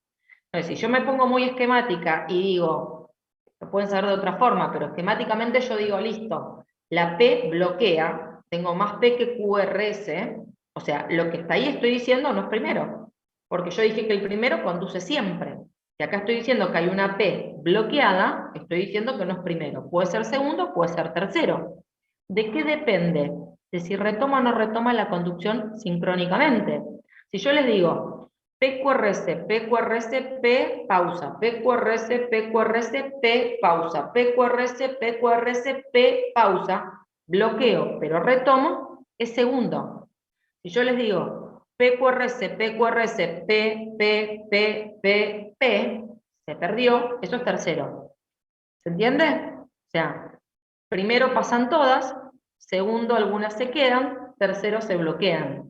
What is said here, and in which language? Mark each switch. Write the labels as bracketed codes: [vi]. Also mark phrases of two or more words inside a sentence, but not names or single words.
[es] Entonces, si yo me pongo muy esquemática y digo, lo pueden saber de otra forma, pero esquemáticamente yo digo, listo, la P bloquea, tengo más P que QRS, o sea, lo que está ahí estoy diciendo no es primero, porque yo dije que el primero conduce siempre. Si acá estoy diciendo que hay una P bloqueada, estoy diciendo que no es primero. Puede ser segundo, puede ser tercero. ¿De qué depende? De si retoma o no retoma la conducción sincrónicamente. Si yo les digo, PQRS, PQRS, P, pausa, PQRS, PQRS, P, pausa, PQRS, PQRS, P, pausa, bloqueo, pero retomo, es segundo. Si yo les digo, PQRS, PQRS, P, P, P, P, P, se perdió, eso es tercero. ¿Se entiende? O sea, primero pasan todas, segundo algunas se quedan, tercero se bloquean.